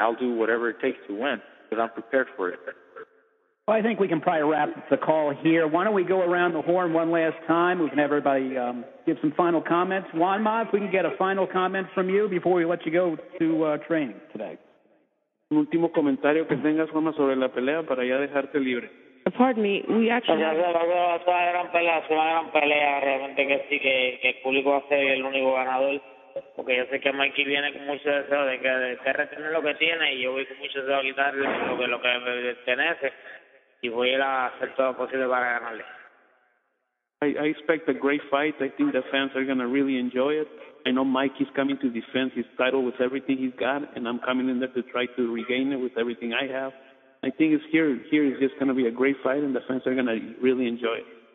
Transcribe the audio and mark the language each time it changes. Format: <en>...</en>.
<en>I'll do whatever it takes to win because I'm prepared for it. Well, I think we can probably wrap the call here. Why don't we go around the horn one last time? We can have everybody give some final comments. Juanma, if we can get a final comment from you before we let you go to training today.</en> <es>Un último comentario que tengas, Juanma, sobre la pelea para ya dejarte libre.</es> <en>Pardon me, we actually...</en> <es>Es una gran pelea, realmente que sí, que el público va a ser el único ganador, porque yo sé que Mikey viene con mucho deseo de retener lo que tiene y yo voy con mucho deseo a quitarle lo que me pertenece y voy a ir a hacer todo lo posible para ganarle.</es> <en>I expect a great fight. I think the fans are going to really enjoy it. I know Mikey's coming to defend his title with everything he's got, and I'm coming in there to try to regain it with everything I have. I think here is just going to be a great fight, and the fans are going to really enjoy it.</en>